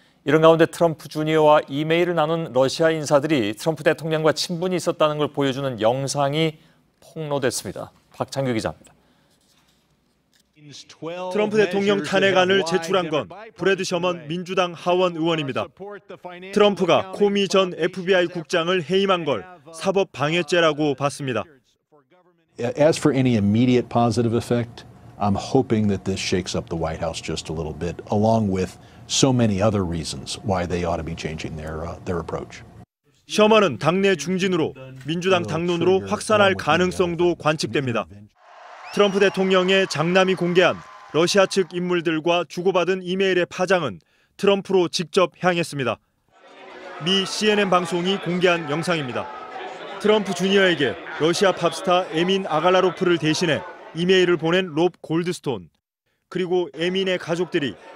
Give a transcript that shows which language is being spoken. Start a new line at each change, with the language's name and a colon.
Korean: 이런 가운데 트럼프 주니어와 이메일을 나눈 러시아 인사들이 트럼프 대통령과 친분이 있었다는 걸 보여주는 영상이 폭로됐습니다. 박창규 기자입니다. 트럼프 대통령 탄핵안을 제출한 건 브래드 셔먼 민주당 하원 의원입니다. 트럼프가 코미 전 FBI 국장을 해임한 걸 사법 방해죄라고 봤습니다.
English: As for any immediate positive effect, I'm hoping that this shakes up the White House just a little bit, along with so many other reasons why they ought to be changing their approach.
Korean: 셔먼은 당내 중진으로 민주당 당론으로 확산할 가능성도 관측됩니다. 트럼프 대통령의 장남이 공개한 러시아 측 인물들과 주고받은 이메일의 파장은 트럼프로 직접 향했습니다. 미 CNN 방송이 공개한 영상입니다. 트럼프 주니어에게 러시아 팝스타 에민 아갈라로프를 대신해 이메일을 보낸 롭 골드스톤, 그리고 에민의 가족들이